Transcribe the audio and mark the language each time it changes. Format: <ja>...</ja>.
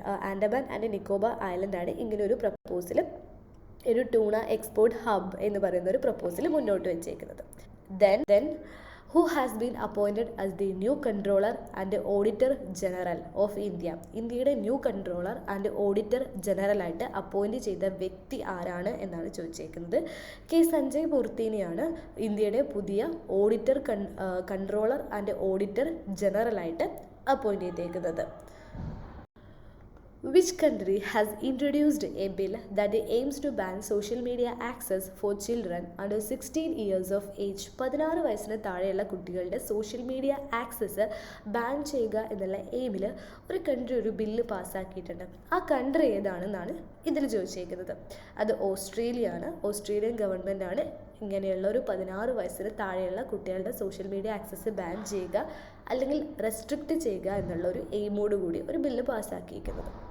<ml>Andaman and Nicobar ഐലൻഡാണ് ഇങ്ങനെ ഒരു proposal, ഒരു ട്യൂണ എക്സ്പോർട്ട് ഹബ് എന്ന് പറയുന്ന ഒരു പ്രപ്പോസൽ മുന്നോട്ട് വെച്ചേക്കുന്നത്. Then</ml> <en>who has been appointed as the new controller and auditor general of India.</en> <ml>ഇന്ത്യയുടെ new controller and auditor general ആയിട്ട് അപ്പോയിൻറ്റ് ചെയ്ത വ്യക്തി ആരാണ് എന്നാണ് ചോദിച്ചേക്കുന്നത്. കെ സഞ്ജയ് മൂർത്തിനെയാണ് ഇന്ത്യയുടെ പുതിയ auditor controller and auditor general ആയിട്ട് അപ്പോയിൻറ്റ് ചെയ്തേക്കുന്നത്.</ml> <en>Which country has introduced a bill that aims to ban social media access for children under 16 years of age?</en> <ml>16 വയസ്സിന് താഴെയുള്ള കുട്ടികളുടെ സോഷ്യൽ മീഡിയ ആക്സസ് ബാൻ ചെയ്യുക എന്നുള്ള എയിമിൽ ഒരു കൺട്രി ഒരു ബില്ല് പാസ്സാക്കിയിട്ടുണ്ട്. ആ കൺട്രി ഏതാണെന്നാണ് ഇതിൽ ചോദിച്ചേക്കുന്നത്. അത് ഓസ്ട്രേലിയ ആണ്. ഓസ്ട്രേലിയൻ ഗവൺമെൻറ് ആണ് ഇങ്ങനെയുള്ള ഒരു 16 വയസ്സിന് താഴെയുള്ള കുട്ടികളുടെ സോഷ്യൽ മീഡിയ ആക്സസ് ബാൻ ചെയ്യുക അല്ലെങ്കിൽ റെസ്ട്രിക്റ്റ് ചെയ്യുക എന്നുള്ള ഒരു എയിമോട് കൂടി ഒരു ബില്ല് പാസ്സാക്കിയിരിക്കുന്നത്.</ml>